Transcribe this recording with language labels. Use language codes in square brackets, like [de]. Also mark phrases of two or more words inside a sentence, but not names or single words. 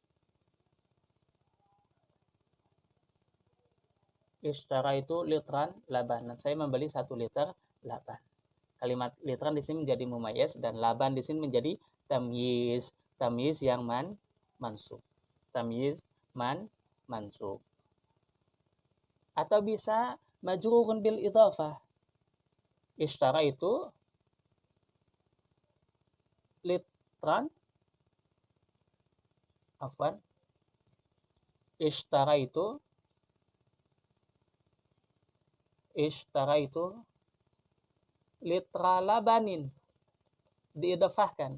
[ar] اشتريت لترا لبنا. [id] Saya membeli 1 liter laban. Kalimat litran di sini menjadi mumayyiz dan laban di sini menjadi tamyiz. Tamyiz yang mansub. Tamyiz mansub. Atau bisa [ar] مجرور بالإضافة. اشتريت لترا، اشتريت لتر لبن, diidhafahkan.